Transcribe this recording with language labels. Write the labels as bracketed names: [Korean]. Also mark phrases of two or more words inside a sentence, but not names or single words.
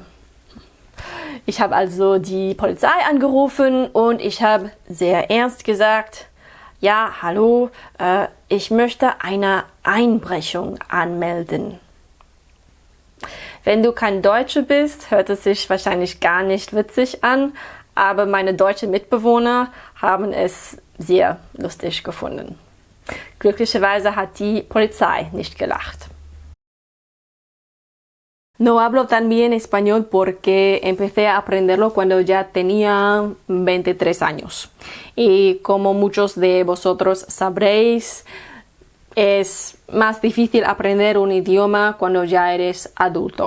[German] Ich habe also die Polizei angerufen und ich habe sehr ernst gesagt, ja, hallo, ich möchte eine Einbrechung anmelden. Wenn du kein Deutscher bist, hört es sich wahrscheinlich gar nicht witzig an, aber meine deutschen Mitbewohner haben es sehr lustig gefunden. Glücklicherweise hat die Polizei nicht gelacht. [Spanish] No hablo tan bien español porque empecé a aprenderlo cuando ya tenía 23 años. Y como muchos de vosotros sabréis, es más difícil aprender un idioma cuando ya eres adulto.